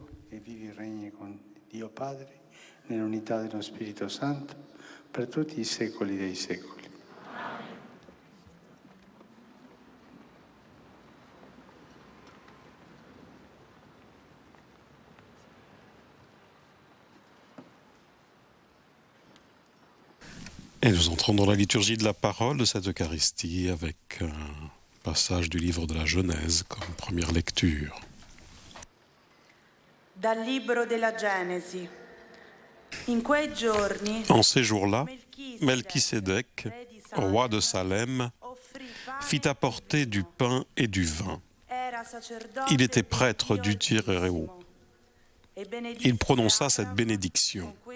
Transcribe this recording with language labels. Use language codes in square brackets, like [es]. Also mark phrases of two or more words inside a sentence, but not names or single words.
[it] Nell'unità dello Spirito Santo, per tutti i secoli dei secoli. [fr] Et nous entrons dans la liturgie de la parole de cette Eucharistie avec un passage du livre de la Genèse comme première lecture. [it] Dal libro della Genesi. [fr] En ces jours-là, Melchisédek, roi de Salem, fit apporter du pain et du vin. Il était prêtre du Tyréo. Il prononça cette bénédiction.